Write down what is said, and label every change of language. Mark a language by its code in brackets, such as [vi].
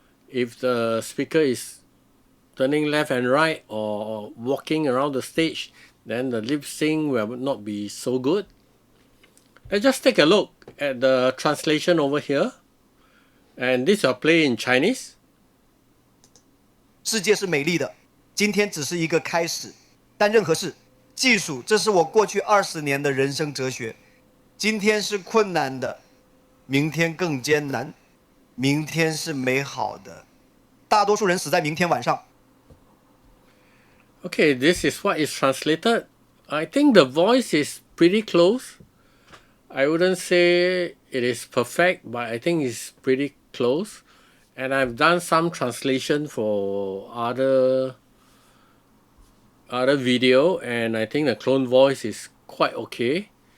[en] If the speaker is turning left and right or walking around the stage, then the lip sync will not be so good. Let's just take a look at the translation over here. And this will play in Chinese. [zh] 世界是美丽的，今天只是一个开始。但任何事，技术，这是我过去20年的人生哲学。今天是困难的，明天更艰难，明天是美好的。大多数人死在明天晚上。 [en] Okay, this is what is translated. I think the voice is pretty close. I wouldn't say it is perfect, but I think it's pretty close. And I've done some translation for other video, and I think the clone voice is quite okay.